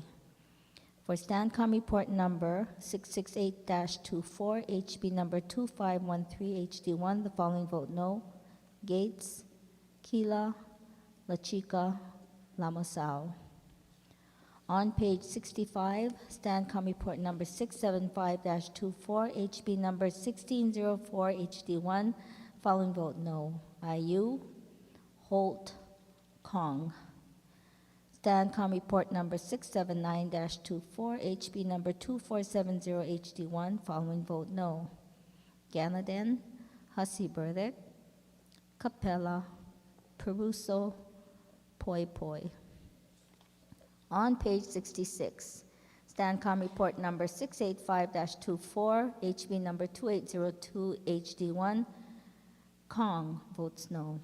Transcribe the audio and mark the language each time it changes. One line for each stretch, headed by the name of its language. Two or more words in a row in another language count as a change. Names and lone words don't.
English: For STANCOM report number 668-24, HB number 2513, HD1, the following vote no. Gates, Kila, La Chica, Lamasao. On page 65, STANCOM report number 675-24, HB number 1604, HD1, following vote no. Ayu, Holt, Kong. STANCOM report number 679-24, HB number 2470, HD1, following vote no. Ganaden, Hussey Burdick, Capella, Peruso, Poi Poi. On page 66, STANCOM report number 685-24, HB number 2802, HD1, Kong votes no.